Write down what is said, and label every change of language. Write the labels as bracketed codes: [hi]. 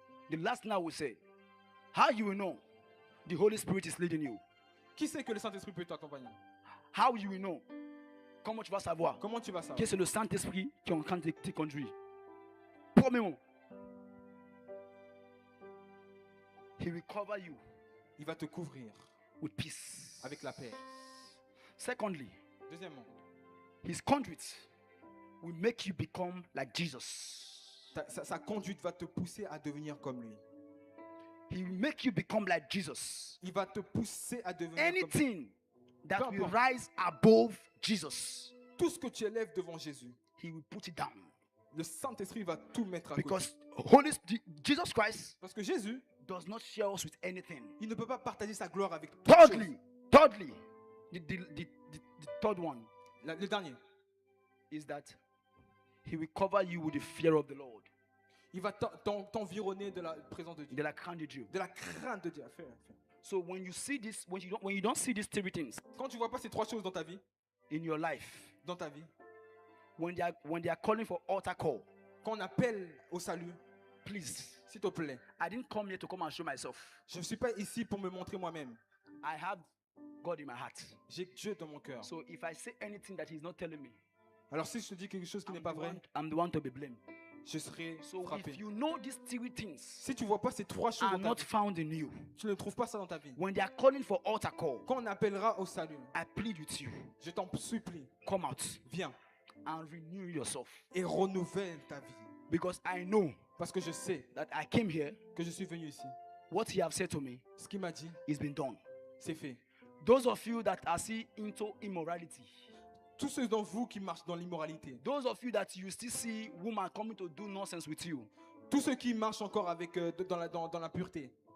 [en] The last now will say, how you will know the Holy Spirit is leading you? [fr] Qui sait que le Saint-Esprit peut t'accompagner? [en] How you will know? [fr] Comment tu vas savoir Comment tu vas savoir? que c'est le Saint-Esprit qui est en train de te conduire? [en] Premièrement, He will cover you [fr] Il va te couvrir [en] with peace. [fr] avec la paix. [en] Secondly, [fr] Deuxièmement, [en] His conduit will make you become like Jesus. [fr] sa conduite va te pousser à devenir comme lui. [en] He will make you become like Jesus. [fr] Il va te pousser à devenir comme lui. [en] Anything that [fr] Peu [en] will [fr] importe. [en] rise above Jesus, [fr] Tout ce que tu élèves devant Jésus, [en] He will put it down. [fr] le Saint-Esprit va tout mettre à côté. [en] Because Jesus Christ [fr] Parce que Jésus, [en] does not share us with anything. [fr] il ne peut pas partager sa gloire avec toute chose. [en] Thirdly, the third one [fr] Le dernier, [en] is that He will cover you with the fear of the Lord, [fr] il va t'environner de la présence de Dieu, de la crainte de Dieu. de la crainte de Dieu. Fais. [en] So when you see this, when you don't see these three things [fr] Quand tu vois pas ces trois choses dans ta vie, [en] in your life, when they are calling for altar call, [fr] quand on appelle au salut, [en] please, [fr] s'il te plaît, [en] I didn't come here to come and show myself. [fr] je ne suis pas ici pour me montrer moi-même. [en] I have God in my heart. [fr] J'ai Dieu dans mon cœur. [en] So if I say anything that He's not telling me, [fr] Alors si je te dis quelque chose qui n'est pas vrai, [en] I'm the one to be blamed. [fr] je serai [en] So [fr] frappé. [en] if you know these three things [fr] Si tu vois pas ces trois choses [en] are [fr] dans [en] not [fr] ta vie, [en] found in you, [fr] tu ne trouves pas ça dans ta vie. [en] when they are calling for altar call, [fr] Quand on appellera au salut, [en] I plead with you, [fr] je t'en supplie, [en] come out [fr] viens [en] and renew yourself. [fr] et renouvelle ta vie. [en] Because I know [fr] Parce que je sais [en] that I came here, [fr] que je suis venu ici. [en] what He have said to me [fr] Ce qu'il m'a dit, [en] is been done. [fr] c'est fait. [en] Those of you that are still into immorality, [fr] Tous ceux d'entre vous qui marchent dans l'immoralité, [en] those of you that you still see women coming to do nonsense with you, [fr] tous ceux qui marchent encore avec, dans la pureté,